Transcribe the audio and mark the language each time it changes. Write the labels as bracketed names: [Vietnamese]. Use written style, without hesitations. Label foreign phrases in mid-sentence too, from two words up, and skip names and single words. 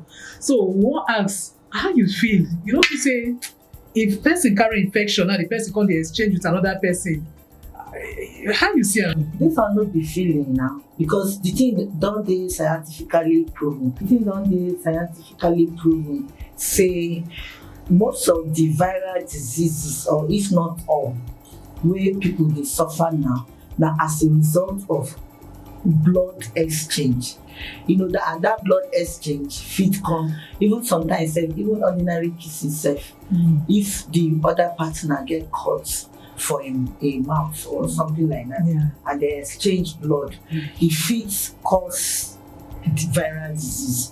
[Nigerian Pidgin] So we wan ask, how you feel? You know, be say if person carry infection now the person come dey exchange with another person, how you see am? Dis one no be feeling now, because the thing don dey scientifically proven. The thing don dey scientifically proven say most of the viral diseases, or if not all, wey people dey suffer now, na as a result of blood exchange. You know that, and that blood exchange fit come even sometimes even ordinary kissing sef. If the other partner get cut for a mouth or something like that, and they exchange blood, e fit cause the viral disease.